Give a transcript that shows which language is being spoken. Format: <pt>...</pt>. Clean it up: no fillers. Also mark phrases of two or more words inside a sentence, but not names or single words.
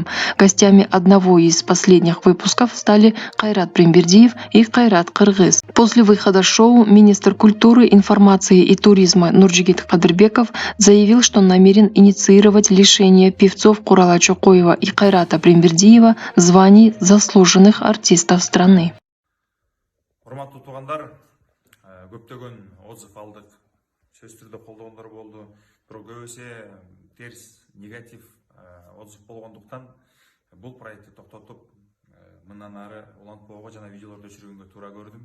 <ru>Гостями одного из последних выпусков стали Кайрат Примбердиев и Кайрат Кыргыз. После выхода шоу министр культуры, информации и туризма Нурджигит Кадырбеков заявил, что намерен инициировать лишение певцов Курала Чокоева и Кайрата Примбердиева званий заслуженных артистов страны.</ru> <ky>Урматтуу туугандар, көптөгөн отзыв алдык, сөз түрдө колдогондор болду, бирок көбүсү терс, негатив отзыв болгондуктан бул проектти токтотуп, мындан ары улантпоого жана видеолорду өчүргөнгө туура көрдүм.</ky>